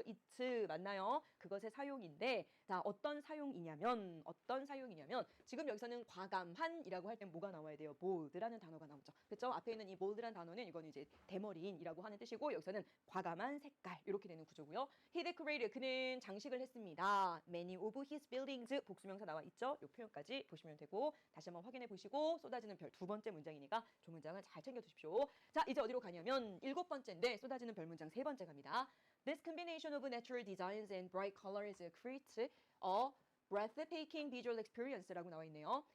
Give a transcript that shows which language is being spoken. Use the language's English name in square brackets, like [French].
[Korean] it 맞나요? 그것의 사용인데 자, 어떤 사용이냐면 지금 여기서는 과감한이라고 할 땐 뭐가 나와야 돼요? bold라는 단어가 나오죠. 그렇죠? 앞에 있는 이 bold라는 단어는 이건 이제 대머리인이라고 하는 뜻이고 여기서는 과감한 색깔 이렇게 되는 구조고요. [English] He decorated [Korean] 그는 장식을 했습니다. [English] Many of his buildings [Korean] 복수명사 나와 있죠? 이 표현까지 보시면 되고 다시 한번 확인해 보시고 쏟아지는 별 두 번째 문장이니까 조 문장을 잘 챙겨 두십시오. 자, 이제 어디로 가냐면 일곱 번째인데 쏟아지는 별 문장 세 번째 갑니다. [English] This combination of natural designs and bright colors creates a breathtaking visual experience [Korean] 라고 나와 있네요.